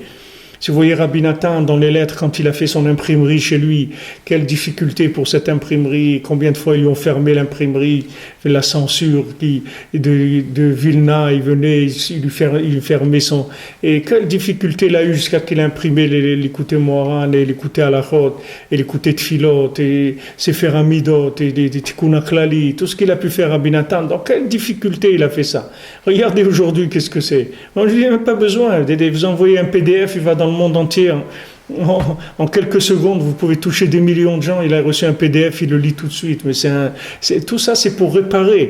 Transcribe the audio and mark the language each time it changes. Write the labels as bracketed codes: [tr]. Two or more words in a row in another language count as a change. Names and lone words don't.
[fr] Si vous voyez Rabbi Nathan dans les lettres, quand il a fait son imprimerie chez lui, quelle difficulté pour cette imprimerie, combien de fois ils lui ont fermé l'imprimerie, la censure de Vilna, il venait, il lui fermait son... Et quelle difficulté il a eu jusqu'à qu'il a imprimé l'écouté Moharan, et l'écouté Alachot, et l'écouté Tfilot, et Sefer Amidot, et des Tikkun Aklali, tout ce qu'il a pu faire Rabbi Nathan, dans quelle difficulté il a fait ça. Regardez aujourd'hui, qu'est-ce que c'est. On ne lui a même pas besoin, vous envoyez un PDF, il va dans le monde entier, en quelques secondes, vous pouvez toucher des millions de gens. Il a reçu un PDF, il le lit tout de suite. Mais tout ça, c'est pour réparer.